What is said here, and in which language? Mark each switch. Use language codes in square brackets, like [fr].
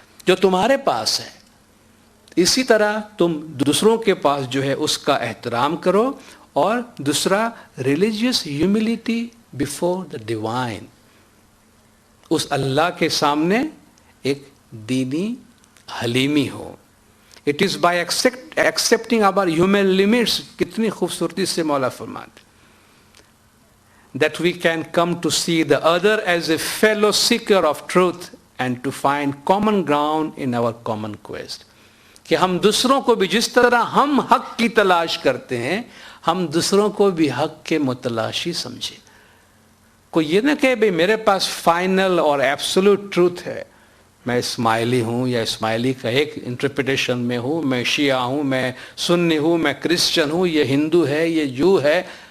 [ur] جو تمہارے پاس ہے اسی طرح تم دوسروں کے پاس جو ہے اس کا احترام کرو. اور دوسرا [en] religious humility before the divine, [ur] اس اللہ کے سامنے ایک دینی حلیمی ہو. [en] it is by accepting our human limits, [ur] کتنی خوبصورتی سے مولا فرماتے, [en] that we can come to see the other as a fellow seeker of truth and to find common ground in our common quest. [ur] کہ ہم دوسروں کو بھی جس طرح ہم حق کی تلاش کرتے ہیں, ہم دوسروں کو بھی حق کے متلاشی سمجھیں. کوئی یہ نہ کہ بھئی میرے پاس فائنل اور ایبسولوٹ ٹروتھ ہے, میں اسماعیلی ہوں یا اسماعیلی کا ایک انٹرپریٹیشن میں ہوں, میں شیعہ ہوں, میں سنی ہوں, میں کرسچن ہوں, یہ ہندو ہے, یہ جو ہے.